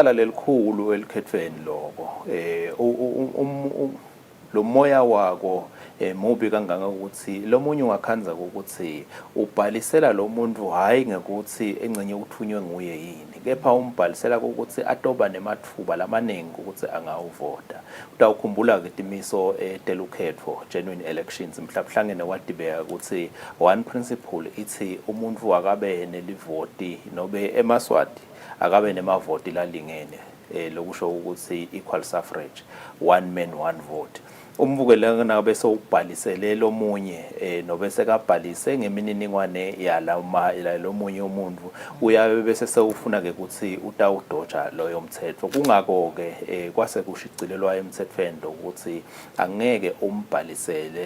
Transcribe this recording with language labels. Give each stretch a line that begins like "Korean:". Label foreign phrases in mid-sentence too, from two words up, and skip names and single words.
Swati: kulicala lelikhulu elikhethweni lokho lo moya wako mubi kangaka ukuthi lo munye ungakhanza ukuthi ubhalisela lo muntu hayi ngekuthi engcenye uthunywe nguye yini kepha umbhalisela ukuthi atoba nemathuba lamaningi ukuthi angawuvota utawukhumbula ke timiso telukhetho
English: genuine elections
Swati: mhlawumbe wadibeka ukuthi
English: one principle
Swati: ithi umuntu akabe nelivoti nobe emaswati akabe nemavoti lalingene lokusho ukuthi
English: equal suffrage one man one vote
Swati: umbukelana bese ubhalisele lo munye nobe sekabhalise ngemininingwane yala lo munye umuntu uyabe bese sewufuna ke ukuthi utawudoja loyo mthetho kungako ke kwase kushicilelwa emthethweni ukuthi angeke umbhalisele